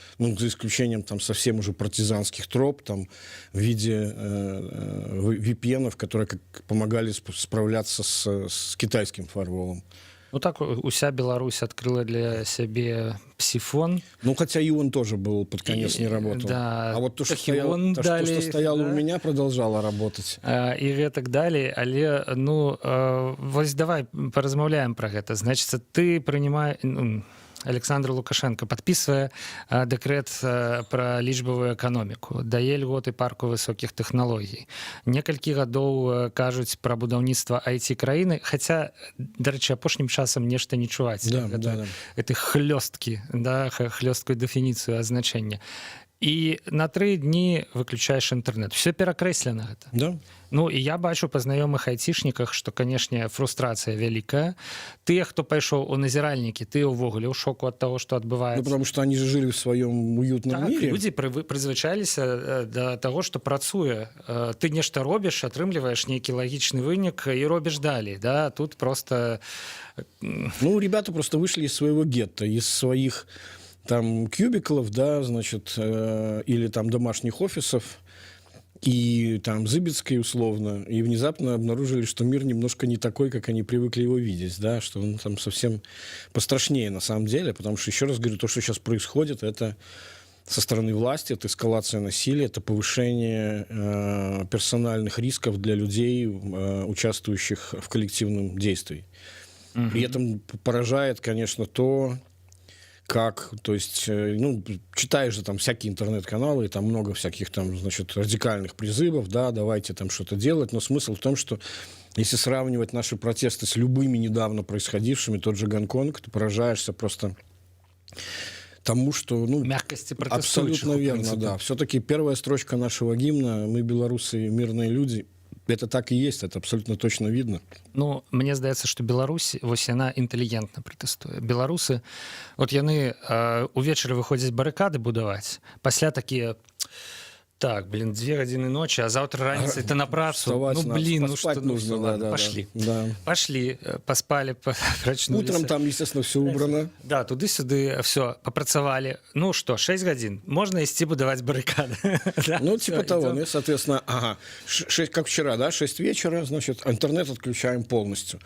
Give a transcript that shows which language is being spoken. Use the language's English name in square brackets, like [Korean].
[Russian] Ну, за исключением там совсем уже партизанских троп, там, в виде VPN-ов, которые помогали справляться с китайским фаерволом. Ну так уся Беларусь открыла для себя псифон. Ну, хотя и он тоже был под конец не работал. Да, а вот то, что стояло у меня, продолжало работать. [Belarusian] І гэтак далей, але вось давай паразмаўляем пра гэта. Значыцца, ты прынимаешь... Александр Лукашенко подписывая дэкрэт пра лічбавую эканоміку, дае льготы парку высокіх тэхналогій. Некалькі гадоў кажуць пра будаўніцтва IT-краіны, хаця, дарэчы, апошнім часам нешта не чуваць. Гэты хлёсткі, хлёсткую дэфініцыю азначэння. І на 3 дні выключаеш інтэрнэт. Все перакрэслена гэта. Да. Ну, і я бачу па знаёмых айцішніках, што, канешне, фрустрацыя вялікая. Тыя, хто пайшоў у назіральнікі, тыя ўвогуле ў шоку ад таго, што адбываецца. [Russian] Ну, потому что они же жили в своем уютном мире. [Belarusian] Людзі прызвычаліся да таго, што працуе. Ты нешта робіш, атрымліваеш нейкі лагічны вынік і робіш далей. Да? Тут просто... [Russian] Ну, ребята просто вышли из своего гетто, из своих там кубиклов, да, значит, или там домашних офисов, и там Зыбецкой условно, и внезапно обнаружили, что мир немножко не такой, как они привыкли его видеть, да, что он там совсем пострашнее на самом деле, потому что, еще раз говорю, то, что сейчас происходит, это со стороны власти, это эскалация насилия, это повышение персональных рисков для людей, участвующих в коллективном действии. При этом поражает, конечно, то, как, то есть, ну, читаешь же там всякие интернет-каналы, и там много всяких там, значит, радикальных призывов, да, давайте там что-то делать, но смысл в том, что если сравнивать наши протесты с любыми недавно происходившими, тот же Гонконг, ты поражаешься просто тому, что, ну, мягкости абсолютно верно, да. Все-таки первая строчка нашего гимна «Мы, белорусы, мирные люди», это так и есть, это абсолютно точно видно. [Belarusian] Ну, мне здаецца, што Беларусь, вось яна інтэлігентна пратэстуе. Беларусы, от яны увечары выходзяць барыкады будаваць, пасля такія... Так, 2 гадзіны ночи, а завтра раніцай ты на працу. [Russian] Ну, блин, ну что, нужно, ладно, пошли. Да. Пошли, поспали, прочнулись. Утром там, естественно, все убрано. Да, туды-сюды, все, попрацавали. Ну что, 6 гадзін, можно идти будовать баррикады. Ну, типа того, ну, соответственно, ага, 6, как вчера, да, 6 вечера, значит, интернет отключаем полностью.